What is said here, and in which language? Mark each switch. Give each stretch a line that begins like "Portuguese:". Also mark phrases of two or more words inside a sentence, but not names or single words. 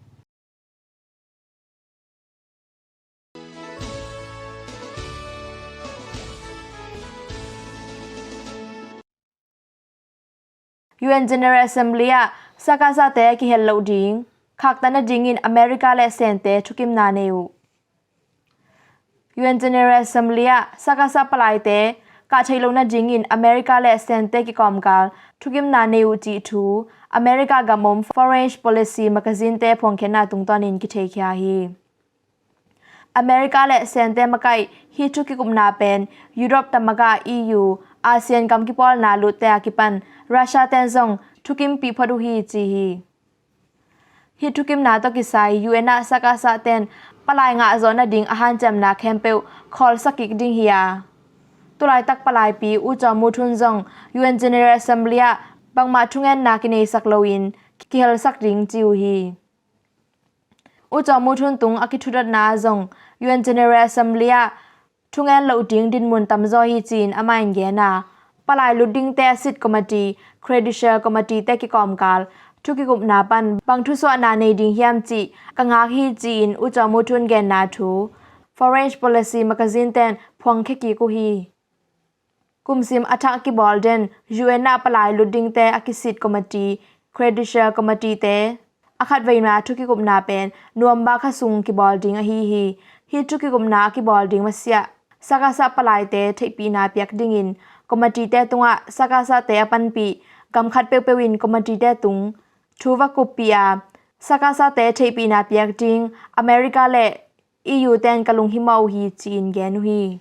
Tedim Chin: UN General Assembly Sahkahsah te kihel ding khaktan nading in America le sente thukim nanei UN General Assembly Sahkahsah palai te ka theihloh nading in America le sente ki komkal thukim nanei chi thu America gamom foreign policy magazine te phongkhena tungton in ki theikya hi America le sente makai hi thuki kumna pen Europe tamaga EU ASEAN kamkipol na lute akipan Russia tenzong thukim pi phadu hi chi hi thukim na to kisai UN na Sahkahsah ten palai nga zona ding ahan cham na khempeu khol sakik ding hiya tulai tak palai pi U Kyaw Moe Tun zong UN General Assembly bangma thungen na kini sakloin kihel sak ding chiu hi U Kyaw Moe Tun tung akithudat na zong UN General Assembly thungen lo ding din mun tamzo hi chin amain ge na palai luding te sit
English: committee credential committee
Tedim Chin: te ki komkal thuki gup na pan bangthu so na nei ding hiam chi kanga hi chin U Kyaw Moe Tun gen na thu foreign policy magazine ten phong khe ki ku hi kumsim atha ki bolden UN na palai luding te akisit
English: committee credential
Tedim Chin: committee te akhat veina thuki gup na pen nuamba kha sung ki bolding a hi thuki gup na ki bolding masia Sahkahsah palai te theipi na piak ding in committee te tunga Sahkahsah te apan pi gamkhat pewin committee te tung thuwa kupia Sahkahsah te theipi na piak ding America le EU ten kalung himau hi chin gen hi